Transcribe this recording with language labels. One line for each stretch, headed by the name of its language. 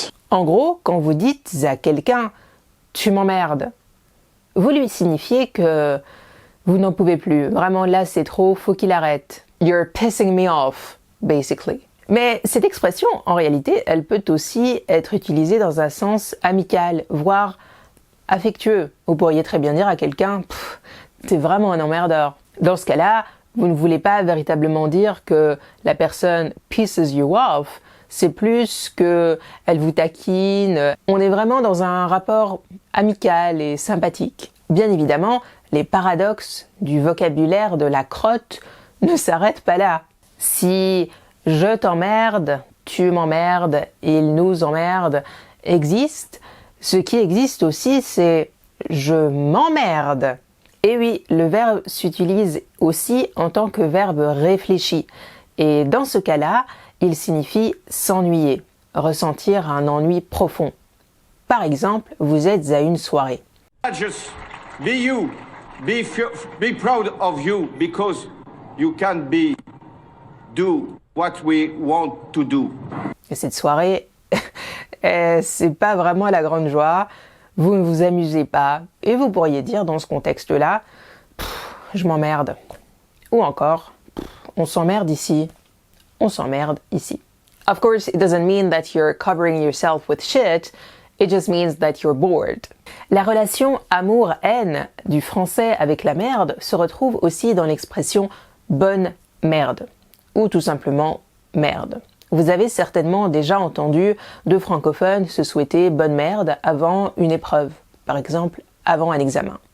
French: En gros, quand vous dites à quelqu'un « tu m'emmerdes », vous lui signifiez que vous n'en pouvez plus. Vraiment, là, c'est trop, faut qu'il arrête.
English: You're pissing me off, basically.
French: Mais cette expression, en réalité, elle peut aussi être utilisée dans un sens amical, voire affectueux. Vous pourriez très bien dire à quelqu'un « t'es vraiment un emmerdeur ». Dans ce cas-là, vous ne voulez pas véritablement dire que la personne
English: pisses you off,
French: c'est plus que elle vous taquine. On est vraiment dans un rapport amical et sympathique. Bien évidemment, les paradoxes du vocabulaire de la crotte ne s'arrêtent pas là. Si je t'emmerde, tu m'emmerdes, il nous emmerde existe, ce qui existe aussi c'est je m'emmerde. Et oui, le verbe s'utilise aussi en tant que verbe réfléchi. Et dans ce cas-là, il signifie s'ennuyer, ressentir un ennui profond. Par exemple, vous êtes à une soirée.
English: Just be you. Be proud of you because you can do what we want to do.
French: Et cette soirée, c'est pas vraiment la grande joie. Vous ne vous amusez pas. Et vous pourriez dire dans ce contexte-là, je m'emmerde. Ou encore, on s'emmerde ici. On s'emmerde ici.
English: Of course, it doesn't mean that you're covering yourself with shit. It just means that you're bored.
French: La relation amour-haine du français avec la merde se retrouve aussi dans l'expression bonne merde. ou tout simplement merde. Vous avez certainement déjà entendu de francophones se souhaiter bonne merde avant une épreuve, par exemple avant un examen.